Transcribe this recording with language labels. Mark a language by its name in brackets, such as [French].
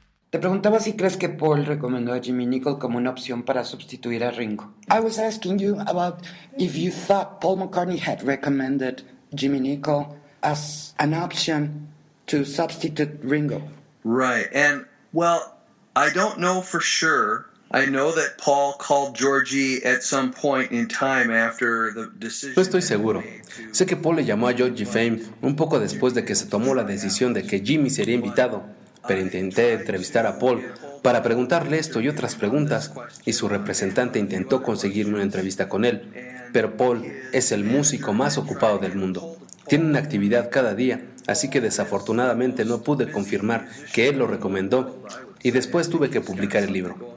[Spanish] Preguntaba si crees que Paul recomendó a Jimmy Nicol como una opción para sustituir a Ringo. [English] I was asking you about if you thought Paul McCartney had recommended Jimmy Nicol as an option to substitute Ringo. Right, and well, I don't know for sure. I know that Paul called Georgie at some point in time after the decision. [Spanish] No estoy seguro. Sé que Paul le llamó a Georgie Fame un poco después de que se tomó la decisión de que Jimmy sería invitado, pero intenté entrevistar a Paul para preguntarle esto y otras preguntas, y su representante intentó conseguirme una entrevista con él. Pero Paul es el músico más ocupado del mundo. Tiene una actividad cada día, así que desafortunadamente no pude confirmar que él lo recomendó, y después tuve que publicar el libro.